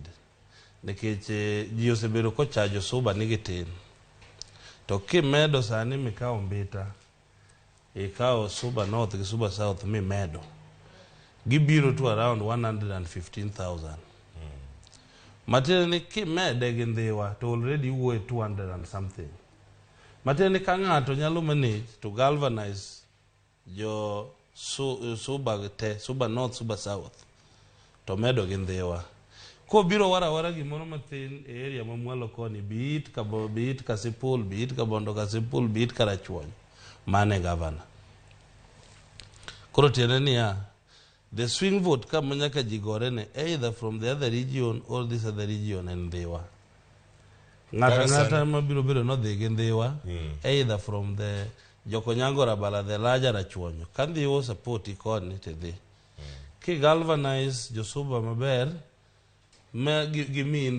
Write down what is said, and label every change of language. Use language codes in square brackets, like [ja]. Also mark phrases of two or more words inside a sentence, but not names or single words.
[luo] Nikech ji osebedo kochajo suba nigi tin. To kimedo sani mikawo Mbita, ikawo Suba North gi Suba South mimedo, gibiro to around 115,000. Matiende ni kimede gi Ndhiwa to already wuoye [en] 200 and something. [luo] Matiende ka ng'ato nyalo [en] manage to galvanize [luo] jo Suba te, Suba North, Suba South, to medo gi Ndhiwa. Ko biro wara gimoro matin e area mamwalo koni, biit Kasipul, biit Kabondo Kasipul, biit Karachuonyo, mane governor. Koro tiende niya, [en] the swing vote [luo] kama nyaka jigore [en] ne either from the other region or this other region and Ndhiwa. [luo] Ngata mabiro bedo no dhi gi Ndhiwa, [en] either from the Joka Onyango Raballa, the larger Rachuonyo. [luo] Kan Ndhiwa support ikoni te dhi. Ki galvanize jo Suba maber, ma gimin